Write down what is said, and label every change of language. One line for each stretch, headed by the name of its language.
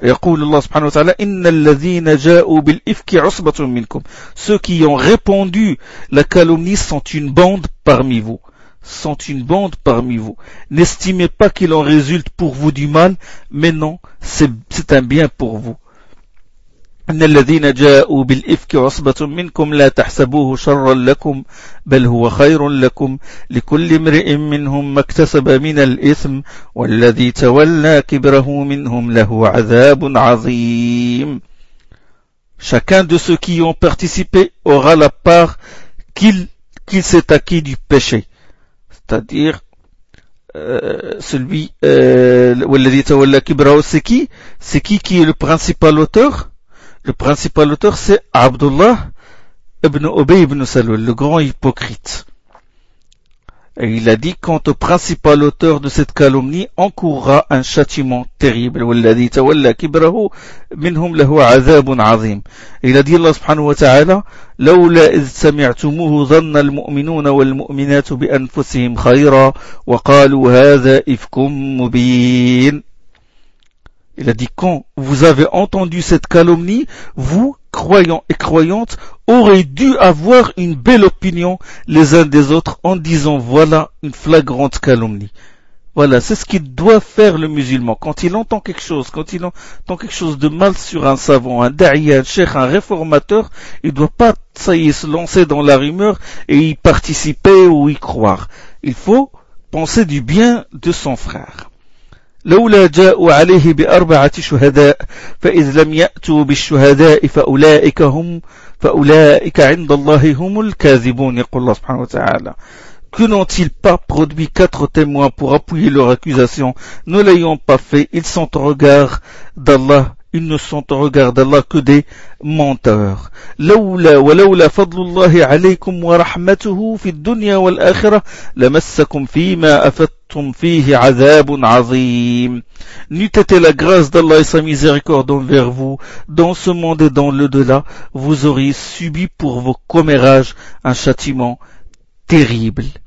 Arabic: يقول الله سبحانه وتعالى إن الذين جاءوا بالإفك عصبة منكم.
French: Ceux qui ont répondu la calomnie sont une bande parmi vous. Sont une bande parmi vous. N'estimez pas qu'il en résulte pour vous du mal, mais non, c'est un bien pour vous.
Arabic: إن الذين جاءوا بالإفك عصبة منكم لا تحسبوه شرا لكم بل هو خير لكم لكل امرئ منهم ما اكتسب من الإثم والذي تولى كبره منهم له عذاب عظيم.
French: Chacun de ceux qui ont participé aura la part qu'il s'est acquis du péché. C'est-à-dire
Arabic: والذي تولى كبره,
French: c'est qui est le principal auteur? Le principal auteur, c'est Abdullah ibn Ubay ibn Salul, le grand hypocrite. Et il a dit, quant au principal auteur de cette calomnie, encourra un châtiment terrible.
Arabic: وَالَّذِي تَوَلَّا كِبْرَهُ مِنْهُمْ لَهُ عَذَابٌ عَظِيمٌ.
French: Il a dit, Allah subhanahu wa ta'ala,
Arabic: لَوْلَا إِذْ سَمِعْتُمُوهُ ظَنَّ الْمُؤْمِنُونَ وَالْمُؤْمِنَاتُ بِأَنفُسِهِمْ خَيْرًا وَقَالُوا هَذَا إِفْكٌ مُبِينٌ.
French: Il a dit, quand vous avez entendu cette calomnie, vous, croyants et croyantes, aurez dû avoir une belle opinion les uns des autres en disant, voilà une flagrante calomnie. Voilà, c'est ce qu'il doit faire le musulman. Quand il entend quelque chose, quand il entend quelque chose de mal sur un savant, un da'i, un cheikh, un réformateur, il ne doit pas, ça y est, se lancer dans la rumeur et y participer ou y croire. Il faut penser du bien de son frère.
Arabic: لولا جاءوا عليه بأربعة شهداء فإذ لم يأتوا بالشهداء فأولئك عند الله هم الكاذبون. يقول الله سبحانه وتعالى
French: que n'ont-ils pas produit quatre témoins pour appuyer leur accusation, ne l'ayant pas fait, ils sont au regard d'Allah ils ne sont au regard d'Allah que des menteurs.
Arabic: لولا ولولا فضل الله عليكم ورحمته في الدنيا والآخرة لمسكم فيما أفدتم فيه عذاب عظيم.
French: N'eût été la grâce d'Allah et sa miséricorde envers vous, dans ce monde et dans le-delà, vous auriez subi pour vos commérages un châtiment terrible.